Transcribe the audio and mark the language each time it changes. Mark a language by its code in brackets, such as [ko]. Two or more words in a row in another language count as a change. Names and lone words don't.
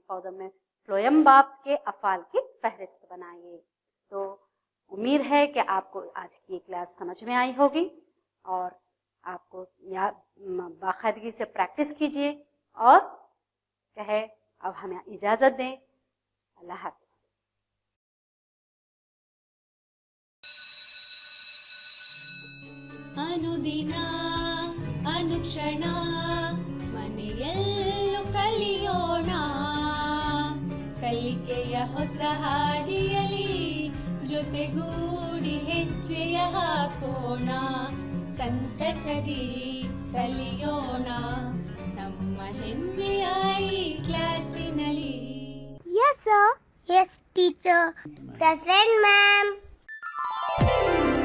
[ur] پودوں میں فلویم بافت کے افعال کی فہرست بنائیے. تو امید ہے کہ آپ کو آج کی یہ کلاس سمجھ میں آئی ہوگی اور آپ کو باقاعدگی سے پریکٹس کیجئے اور کہے اب ہمیں اجازت دیں. اللہ حافظ. [kn] ಅನುದಿನ ಅನುಕ್ಷಣ ಮನೆಯಲ್ಲೂ ಕಲಿಯೋಣ, ಕಲಿಕೆಯ ಹೊಸ ಹಾದಿಯಲಿ ಜೊತೆಗೂಡಿ ಹೆಜ್ಜೆಯ ಹಾಕೋಣ, ಸಂತಸದಿ ಕಲಿಯೋಣ ನಮ್ಮ ಹೆಮ್ಮೆಯ ಈ ಕ್ಲಾಸಿನಲ್ಲಿ. [en] Yes, sir. Yes, teacher. Present, ma'am.